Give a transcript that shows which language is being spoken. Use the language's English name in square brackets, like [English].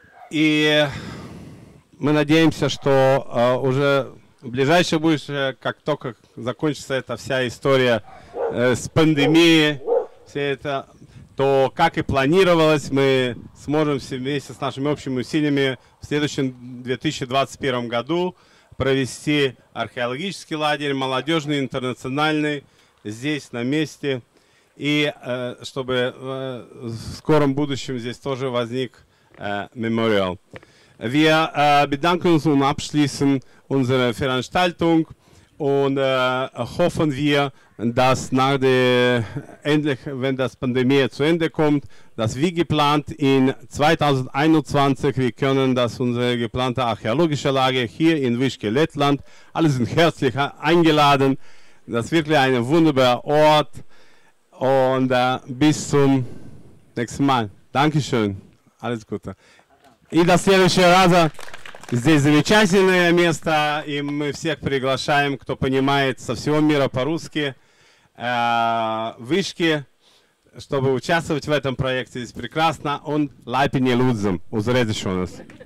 [Russian] И мы надеемся, что уже в ближайшее будущее, как только закончится эта вся история с пандемией, все это, то, как и планировалось, мы сможем вместе с нашими общими усилиями в следующем 2021 году провести археологический лагерь, молодежный, интернациональный, здесь, на месте. И чтобы в скором будущем здесь тоже возник Memorial. [German] Wir bedanken uns und abschließen unsere Veranstaltung und hoffen wir, dass wenn das Pandemie zu Ende kommt, dass wie geplant in 2021 wir können unsere geplante archäologische Lager hier in Višķi, Lettland, alle sind herzlich eingeladen. Das ist wirklich ein wunderbarer Ort und bis zum nächsten Mal. Dankeschön. Alles Gute. [Russian] И до следующего раза. Здесь замечательное место, и мы всех приглашаем, кто понимает со всего мира по-русски, Višķi, чтобы участвовать в этом проекте. Здесь прекрасно. [Latvian] Он лайпи не лудзам. Uz redzēšanos.